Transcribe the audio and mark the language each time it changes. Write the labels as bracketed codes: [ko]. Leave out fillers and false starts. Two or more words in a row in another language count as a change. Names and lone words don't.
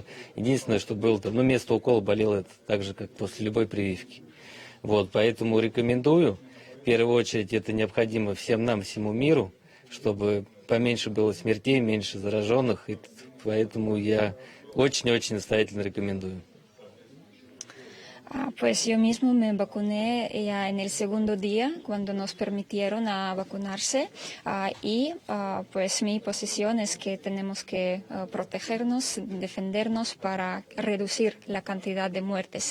[ru] Единственное, что было, место укола болело это так же, как после любой прививки. Вот, поэтому рекомендую. В первую очередь, это необходимо всем нам, всему миру, чтобы поменьше было смертей, меньше зараженных. И поэтому я очень-очень настоятельно рекомендую. [es] Pues yo mismo me vacuné ya en el segundo día cuando nos permitieron vacunarse y pues mi posición es que tenemos que protegernos, defendernos para reducir la cantidad de muertes.